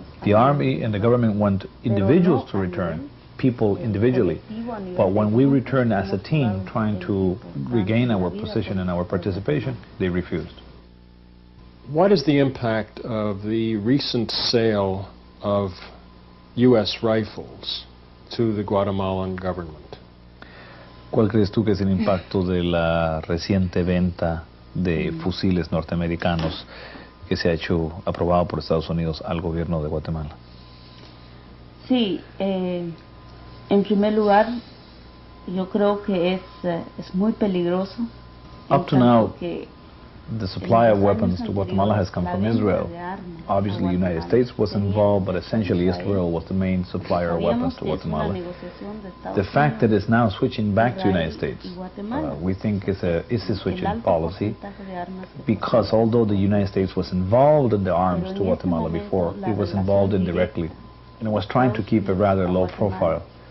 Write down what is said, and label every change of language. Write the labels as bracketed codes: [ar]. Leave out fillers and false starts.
[en] The army and the government want individuals to return, people individually, but when we return as a team trying to regain our position and our participation, they refused. What is the impact of the recent sale of U.S. rifles to the Guatemalan government? [es] ¿Cuál crees tú que es el impacto de la reciente venta de fusiles norteamericanos que se ha hecho aprobado por Estados Unidos al gobierno de Guatemala? Sí, en primer lugar, yo creo que es muy peligroso. [en] Up to now, the supply of weapons to Guatemala has come from Israel. Obviously, the United States was involved, but essentially Israel was the main supplier of weapons to Guatemala. The fact that it's now switching back to the United States, we think is a switch in policy, because although the United States was involved in the arms to Guatemala before, it was involved indirectly, and it was trying to keep a rather low profile.